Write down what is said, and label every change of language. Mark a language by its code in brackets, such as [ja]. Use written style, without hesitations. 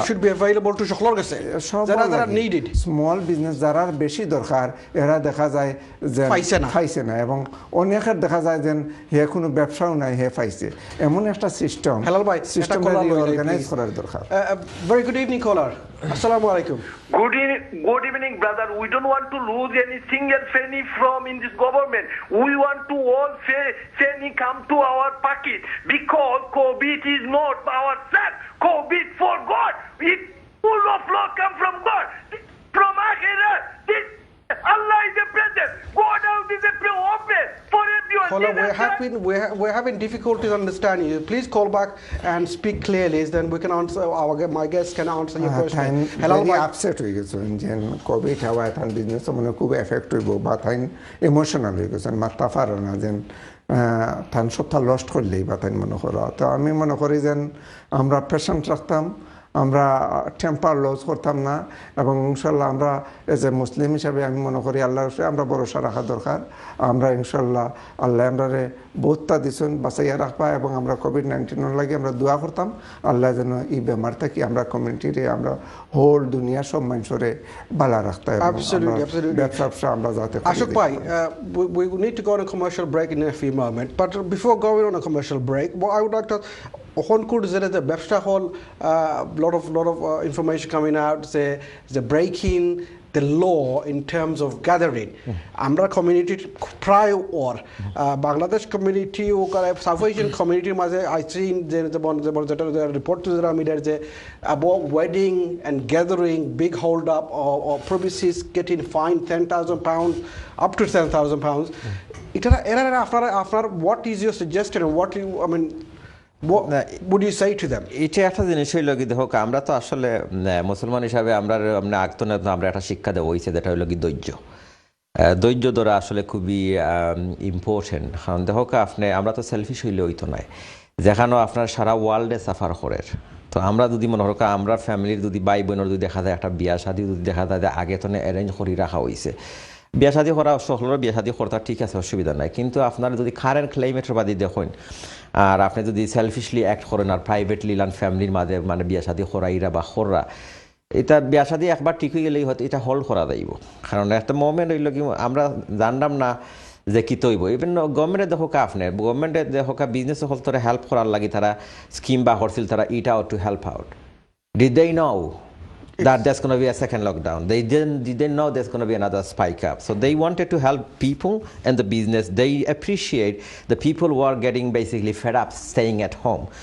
[en] should be available to [bn] সকলের কাছে যারা [en] needed [bn] স্মল বিজনেস যারা বেশি দরকার এরা দেখা যায় যে পাইছে না এবং অনেকের দেখা যায় যে হে কোনো ব্যবসাও নাই হে পাইছে, এমন একটা সিস্টেম হেলাল ভাই সিস্টেমটা অর্গানাইজ করার দরকার। [en] Very good evening caller. Assalamu alaikum. Good evening, brother. We don't want to lose any single penny from in this government. We want to all penny come to our pocket because COVID is not our son. COVID for God. It full of law come from God. From Akhirah. Allah is the present. God out is the open for everyone. Caller, we're having difficulties understanding you. Please call back and speak clearly, then we can answer. My guests can answer your question. Hello, upset [bn] হয়ে গেছেন যে Covid হওয়ায় তার business মানে খুব effect হইব বা তাই ইমোশনাল হয়ে গেছেন, মাথা পারে না যে তান সপ্তাহ লস্ট করলেই বা তাই মনে করা। তো আমি মনে করি যে আমরা পেশেন্ট রাখতাম, আমরা টেম্পার লস করতাম না এবং ইনশাল্লাহ আমরা এজ এ মুসলিম হিসাবে আমি মনে করি আল্লাহর উপরে আমরা ভরসা রাখা দরকার। আমরা ইনশাল্লাহ আল্লাহ আমরারে বহুতটা দিচ্ছেন বাঁচাইয়া রাখবা এবং আমরা COVID-19 লাগে আমরা দোয়া করতাম আল্লাহ যেন এই বেমার থেকে আমরা কমিউনিটিরে আমরা হোল দুনিয়া সব মানুষরে বালা রাখতে ব্যবসা আমরা যাতে। [en] Ashok bhai, we need to go on a commercial break in a few moments, but before going on a commercial break, what I would like to [bn] এখন কোড যেটা যে ব্যবসা হল [en] lot of information coming out, the breaking the law in terms of gathering. [bn] আমরা community প্রায় ওর Bangladesh community ও south Asian কমিউনিটির মাঝে I seen যেটা রিপোর্ট তো যেটা মিডিয়ার যে [en] about wedding and gathering big hold up or premises getting fined £10,000 up to £10,000. [bn] এটা এরা আপনার [en] what is your suggestion and what you I mean what would you say to them? [bn] এটা একটা জিনিস হইল কি দেখো আমরা তো আসলে মুসলমান হিসাবে আমরা আগতনে আমরা একটা শিক্ষা দেবো হয়েছে যেটা হইল কি ধৈর্য ধরা আসলে খুবই ইম্পর্টেন্ট। কারণ দেখো আমরা তো সেলফিশ হইলে হইতো নাই, যেখানে আপনার সারা ওয়ার্ল্ডে সাফার করের। তো আমরা যদি মনে হোক আমরা ফ্যামিলির যদি ভাই বোনের যদি দেখা যায় একটা বিয়া শাদী যদি দেখা যায় যে আগে তো অ্যারেঞ্জ করে রাখা হয়েছে, বিয়া শাদী করা সকলের বিয়া শাদী করতে ঠিক আছে, অসুবিধা নাই। কিন্তু আপনার যদি কারেন্ট ক্লাইমেটের বাদী দেখেন আর আপনি যদি সেলফিশলি অ্যাক্ট করেন আর প্রাইভেটলি লান ফ্যামিলির মাঝে মানে বিয়া শাদী করাইরা বা খররা, এটা বিয়া শাদী একবার ঠিক হয়ে গেলেই হয়তো এটা হোল্ড করা যাইব। কারণ একটা মোমেন্ট হইল কি আমরা জানলাম না যে কী তৈব। ইভেন গভর্নমেন্টে দেখো আপনি গভর্নমেন্টে দেখো বিজনেস হল তোরা হেল্প করার লাগে তারা স্কিম বা করছিল তারা [en] It out to help out. Did they know that there's going to be a second lockdown. They didn't know there's going to be another spike up. So they wanted to help people and the business. They appreciate the people who are getting basically fed up staying at home.